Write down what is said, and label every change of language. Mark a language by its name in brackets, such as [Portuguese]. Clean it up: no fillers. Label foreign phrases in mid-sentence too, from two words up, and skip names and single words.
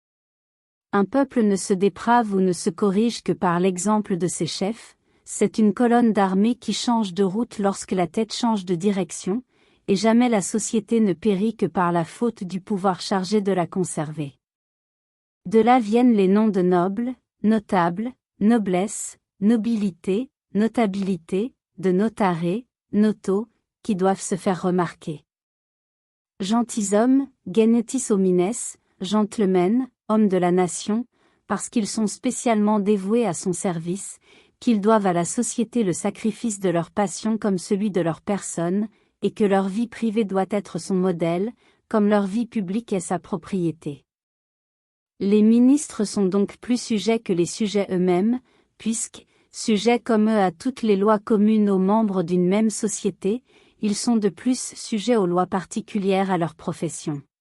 [French] Un peuple ne se déprave ou ne se corrige que par l'exemple de ses chefs, c'est une colonne d'armée qui change de route lorsque la tête change de direction, et jamais la société ne périt que par la faute du pouvoir chargé de la conserver. De là viennent les noms de nobles, notables, noblesse, nobilité, notabilité, de notaré, noto, qui doivent se faire remarquer. Gentilshommes, [Latin] genetis homines, [French] gentlemen, hommes de la nation, parce qu'ils sont spécialement dévoués à son service, qu'ils doivent à la société le sacrifice de leur passion comme celui de leur personne, et que leur vie privée doit être son modèle, comme leur vie publique est sa propriété. Les ministres sont donc plus sujets que les sujets eux-mêmes, puisque, sujets comme eux à toutes les lois communes aux membres d'une même société, ils sont de plus sujets aux lois particulières à leur profession.